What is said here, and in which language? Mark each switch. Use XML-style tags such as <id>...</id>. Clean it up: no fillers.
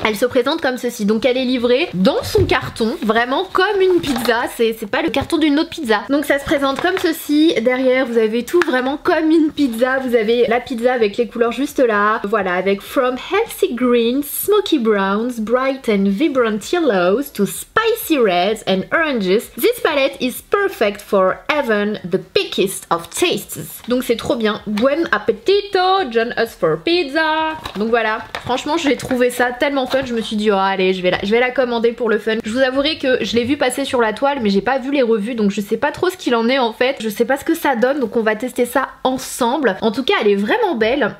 <fr>Elle se présente comme ceci, donc elle est livrée dans son carton, vraiment comme une pizza, c'est pas le carton d'une autre pizza. Donc ça se présente comme ceci, derrière vous avez tout vraiment comme une pizza, vous avez la pizza avec les couleurs juste là, voilà, avec</fr> <en>from healthy greens, smoky browns, bright and vibrant yellows to spicy reds and oranges. This palette is perfect for even the pickest of tastes.</en> <fr>Donc c'est trop bien. Buen appetito,</fr> <en>join us for pizza.</en> <fr>Donc voilà, franchement j'ai trouvé ça tellement fun, je me suis dit oh allez je vais la commander pour le fun. Je vous avouerai que je l'ai vu passer sur la toile mais j'ai pas vu les revues, donc je sais pas trop ce qu'il en est en fait. Je sais pas ce que ça donne, donc on va tester ça ensemble. En tout cas elle est vraiment belle.</fr>